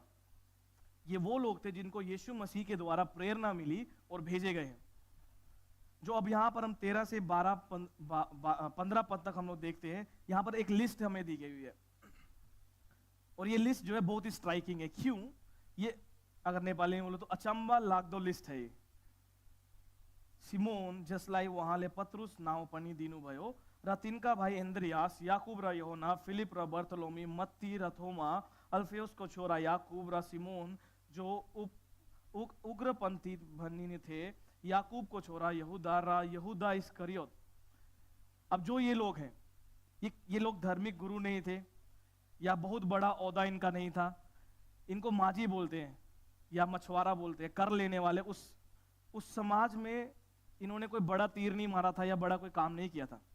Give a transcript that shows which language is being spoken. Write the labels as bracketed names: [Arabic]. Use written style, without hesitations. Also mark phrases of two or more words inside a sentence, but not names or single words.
[Hindi] ये वो लोग थे जिनको यीशु मसीह के द्वारा प्रेरणा मिली और भेजे गए हैं। जो अब यहाँ पर हम 13 से 15 पद तक हम लोग देखते हैं, यहाँ पर एक लिस्ट हमें दी गई हुई है। और ये लिस्ट जो है बहुत ही स्ट्राइकिंग है। क्यों? ये अगर नेपाली में बोलो तो [Nepali] अचंबा लाग्दो [Hindi] लिस्ट है ये। [Nepali] सिमोन जसलाई वहाँले पत्रुस नाउँ पनि दिनुभयो र तिनका भाइ एन्द्रियास, याकुब र योहना, फिलिप र बर्तलोमी, मत्ती र थोमा, अल्फेयुसको छोरा याकूब र सिमोन जो उग्रपंथी भनिने थे, याकूब को छोरा यहूदा र यहूदा इस्करियोत। [Hindi] अब जो ये लोग हैं, ये लोग धार्मिक गुरु नहीं थे या बहुत बड़ा औदा इनका नहीं था, इनको माजी बोलते हैं या मछुआरा बोलते हैं, कर लेने वाले। उस समाज में इन्होंने कोई बड़ा तीर नहीं मारा था या बड़ा कोई काम नहीं किया था।